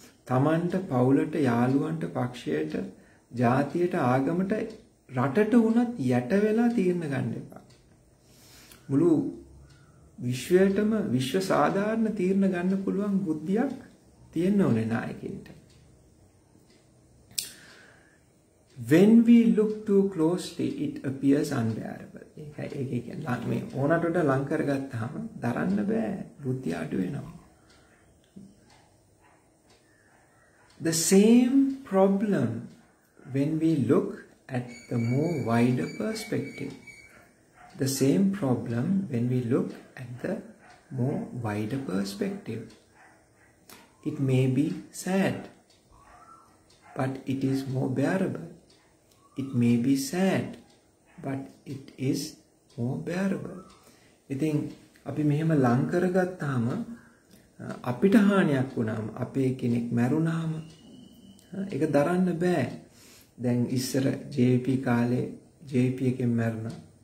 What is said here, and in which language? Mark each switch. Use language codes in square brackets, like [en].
[si] තමන්ට, පවුලට, යාළුවන්ට, පක්ෂයට, ජාතියට, ආගමට, රටට වුණත් යට වෙලා තීරණ ගන්න එපා. මුළු විශ්වයටම විශ්ව සාධාරණ තීරණ ගන්න පුළුවන් බුද්ධියක් තියෙන්න ඕනේ නායකයින්ට. [en] When we look too closely, it appears unbearable. [si] ඒක කියන්නේ මේ ඕනට වඩා ලං කරගත්තාම දරන්න බෑ. බුද්ධිය අඩු වෙනවා. [en] The same problem when we look at the more wider perspective. The same problem when we look at the more wider perspective. It may be sad, but it is more bearable. It may be sad, but it is more bearable. [si] ඉතින් අපි මෙහෙම ලං කරගත්තාම අපිට හානියක් වුණාම, අපේ කෙනෙක් මැරුණාම ඒක දරන්න බෑ. දැන් ඉස්සර JP කාලේ JP එකෙන් මැරුණා.